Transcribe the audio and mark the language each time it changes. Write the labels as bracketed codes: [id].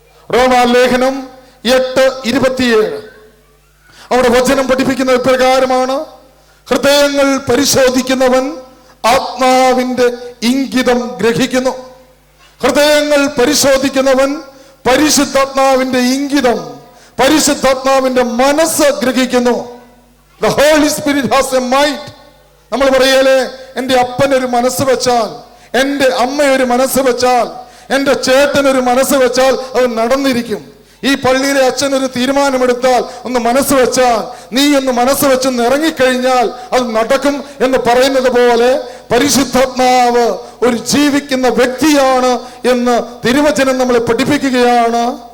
[ml] റോമാലേഖനം 8:27 അവിടെ വചനം പഠിപ്പിക്കുന്ന ഇപ്രകാരമാണ്, ഹൃദയങ്ങൾ പരിശോധിക്കുന്നവൻ ആത്മാവിന്റെ ഇംഗിതം ഗ്രഹിക്കുന്നു. ഹൃദയങ്ങൾ പരിശോധിക്കുന്നവൻ പരിശുദ്ധാത്മാവിന്റെ ഇംഗിതം, പരിശുദ്ധാത്മാവിന്റെ മനസ്സ് ഗ്രഹിക്കുന്നു. [en] The Holy Spirit has a mind. [ml] നമ്മൾ പറയലേ, എൻ്റെ അപ്പനൊരു മനസ്സ് വെച്ചാൽ, എൻ്റെ അമ്മയൊരു മനസ്സ് വെച്ചാൽ, എൻ്റെ ചേട്ടനൊരു മനസ്സ് വെച്ചാൽ അത് നടന്നിരിക്കും. ഈ പള്ളിയിലെ അച്ഛൻ ഒരു തീരുമാനമെടുത്താൽ ഒന്ന് മനസ്സ് വെച്ചാൽ, നീ ഒന്ന് മനസ്സ് വെച്ചൊന്ന് ഇറങ്ങിക്കഴിഞ്ഞാൽ അത് നടക്കും എന്ന് പറയുന്നത് പോലെ പരിശുദ്ധാത്മാവ് ഒരു ജീവിക്കുന്ന വ്യക്തിയാണ് എന്ന് തിരുവചനം നമ്മളെ പഠിപ്പിക്കുകയാണ്.